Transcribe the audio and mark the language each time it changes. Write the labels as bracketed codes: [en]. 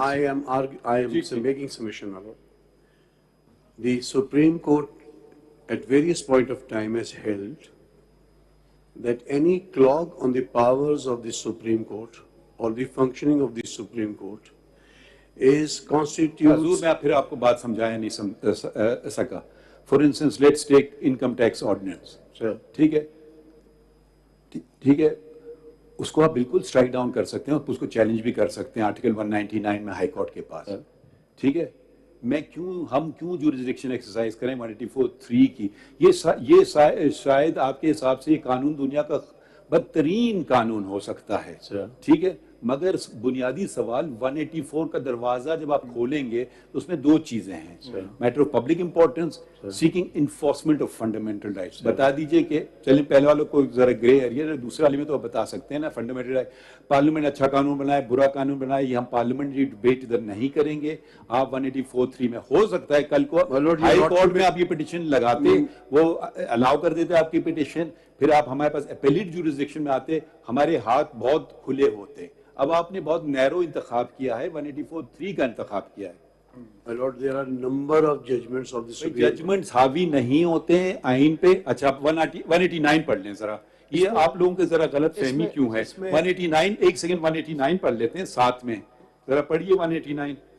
[en] I am making submission, my lord. The Supreme Court at various point of time has held that any clog on the powers of the Supreme Court or the functioning of the Supreme Court constitutes. [ur] حضور میں پھر آپ کو بات سمجھایا نہیں سکا. [en] For instance, let's take income tax ordinance. [ur] ٹھیک ہے ٹھیک ہے اس کو آپ بالکل اسٹرائک ڈاؤن کر سکتے ہیں اور اس کو چیلنج بھی کر سکتے ہیں آرٹیکل 199 میں ہائی کورٹ کے پاس. ٹھیک ہے ہم کیوں جورسڈکشن ایکسرسائز کریں 184(3) کی. یہ شاید آپ کے حساب سے یہ قانون دنیا کا بدترین قانون ہو سکتا ہے. ٹھیک ہے مگر بنیادی سوال 184 کا دروازہ جب آپ کھولیں گے تو اس میں دو چیزیں ہیں. Matter of public importance, seeking enforcement of fundamental rights. بتا دیجئے کہ چلیں پہلے والوں کو ذرا گرے ایریا, دوسرے والے میں تو آپ بتا سکتے ہیں نا فنڈامنٹل رائٹ. پارلیمنٹ اچھا قانون بنائے برا قانون بنائے یہ ہم پارلیمنٹری ڈبیٹ ادھر نہیں کریں گے. آپ 184(3) میں ہو سکتا ہے کل کو ہائی کورٹ میں آپ یہ پٹیشن لگاتے, وہ الاؤ کر دیتے آپ کی پٹیشن, پھر آپ ہمارے پاس اپیلیٹ جورسڈکشن میں آتے, ہمارے ہاتھ بہت کھلے ہوتے. اب آپ نے بہت نیرو انتخاب کیا ہے, 184(3) کا انتخاب کیا ہے. [en] My lord, there are number of judgments of the Supreme Court. [ur] Judgements حاوی نہیں ہوتے ہیں آئین پہ. اچھا آپ 189 پڑھ لیں ذرا. یہ آپ لوگوں کے ذرا غلط فہمی کیوں ہے. 189 ایک سیکنڈ 189 پڑھ لیتے ہیں ساتھ میں, ذرا پڑھیے 189.